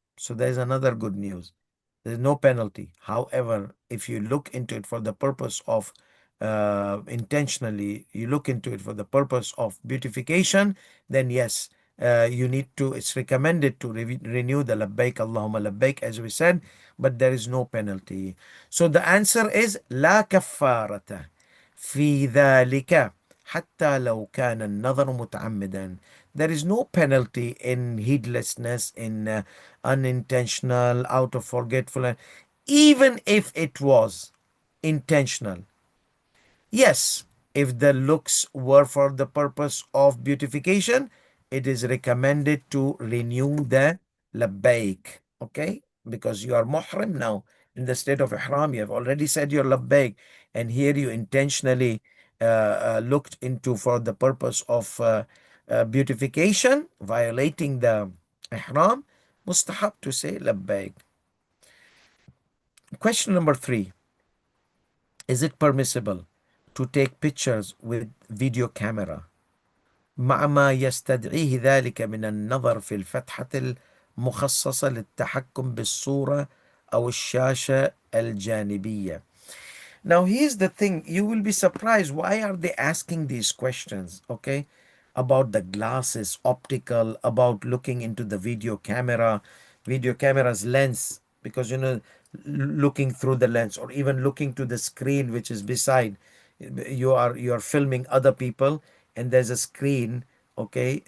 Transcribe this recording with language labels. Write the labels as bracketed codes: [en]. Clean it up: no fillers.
[en] So there's another good news. There's no penalty. However, if you look into it for the purpose of intentionally, you look into it for the purpose of beautification, then yes, you need to, it's recommended to renew the labbaik Allahumma labbaik as we said, but there is no penalty. So the answer is [ar] لا كفارة في ذلك حتى لو كان النظر متعمدا. [en] There is no penalty in heedlessness, in unintentional, out of forgetfulness, even if it was intentional. Yes, if the looks were for the purpose of beautification, it is recommended to renew the labbaik. Okay? Because you are muhrim now in the state of ihram. You have already said your labbaik, and here you intentionally looked into for the purpose of beautification, violating the ihram. Mustahab to say labbaik. Question number 3. Is it permissible to take pictures with video camera [ar] مع ما يستدعيه ذلك من النظر في الفتحة المخصصة للتحكم بالصورة أو الشاشة الجانبية؟ [en] Now, here's the thing. You will be surprised. Why are they asking these questions? Okay. About the glasses, optical, about looking into the video camera's lens, because, looking through the lens or even looking to the screen which is beside. You are filming other people and there's a screen. Okay.